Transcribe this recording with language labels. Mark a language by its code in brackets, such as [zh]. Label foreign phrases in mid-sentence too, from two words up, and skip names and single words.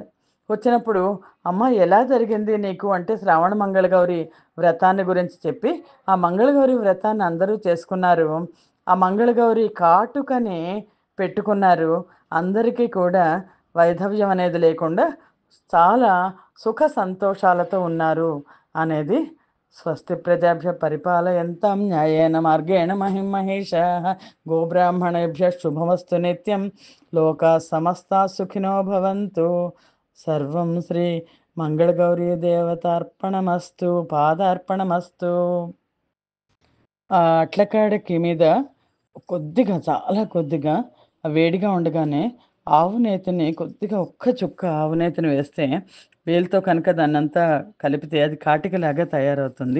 [te] వచ్చినప్పుడు అమ్మ ఎలా జరిగింది నీకు అంటే శ్రావణ మంగళగౌరి వ్రతాన్ని గురించి చెప్పి, ఆ మంగళగౌరి వ్రతాన్ని అందరూ చేసుకున్నారు, ఆ మంగళగౌరి కాటుకని పెట్టుకున్నారు, అందరికీ కూడా వైధవ్యం అనేది లేకుండా చాలా సుఖ సంతోషాలతో ఉన్నారు అనేది. [sa] स्वस्ति प्रजाभ्य परिपालयन्ताम् न्यायेन मार्गेण महिमहेषाः गोब्राह्मणेभ्यः शुभमस्तु नित्यं लोका समस्ता सुखिनो भवन्तु. सर्वं श्री मङ्गलगौरी देवतार्पणमस्तु, पादार्पणमस्तु. [te] ఆ అట్లకాడకి మీద కొద్దిగా, చాలా కొద్దిగా వేడిగా ఉండగానే ఆవు నేతిని కొద్దిగా, ఒక్క చుక్క ఆవు నేతిని వేస్తే వేలుతో కనుక దాన్నంతా కలిపితే అది కాటికలాగా తయారవుతుంది.